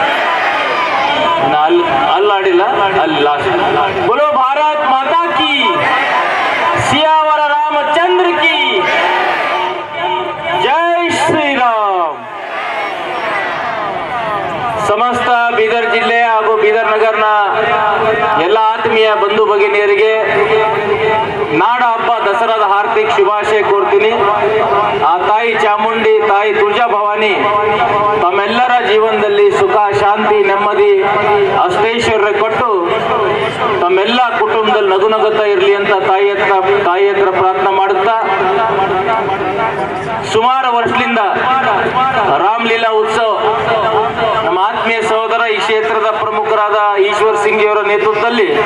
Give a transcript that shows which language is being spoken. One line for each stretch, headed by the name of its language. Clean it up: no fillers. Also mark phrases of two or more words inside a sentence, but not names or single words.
Hindi: बोलो भारत माता की, सियावर रामचंद्र की जय श्री राम।
Kannada: समस्त ಬೀದರ್ ಜಿಲ್ಲೆ ಹಾಗೂ ಬೀದರ್ ನಗರನ ಎಲ್ಲ ಆತ್ಮೀಯ ಬಂಧು ಭಗಿನಿಯರಿಗೆ ನಾಡ ಹಬ್ಬ ದಸರಾದ ಹಾರ್ದಿಕ ಶುಭಾಶಯ ಕೋರ್ತೀನಿ। ಆ ತಾಯಿ ಚಾಮುಂಡಿ, ತಾಯಿ ತುಳಜಾ ಭವಾನಿ ತಮ್ಮೆಲ್ಲರ ಜೀವನದಲ್ಲಿ ಸುಖ, ಶಾಂತಿ, ನೆಮ್ಮದಿ, ಅಷ್ಟೈಶ್ವರ್ಯ ಕೊಟ್ಟು ತಮ್ಮೆಲ್ಲ ಕುಟುಂಬದಲ್ಲಿ ನಗು ನಗುತ್ತಾ ಇರಲಿ ಅಂತ ತಾಯಿ ಹತ್ರ ಪ್ರಾರ್ಥನೆ ಮಾಡುತ್ತಾ, ಸುಮಾರು ವರ್ಷದಿಂದ ರಾಮಲೀಲಾ ಉತ್ಸವ ನಮ್ಮ ಆತ್ಮೀಯ ಸಹೋದರ ಈ ಕ್ಷೇತ್ರದ ಪ್ರಮುಖರಾದ ಈಶ್ವರ್ ಸಿಂಗ್ ಅವರ ನೇತೃತ್ವದಲ್ಲಿ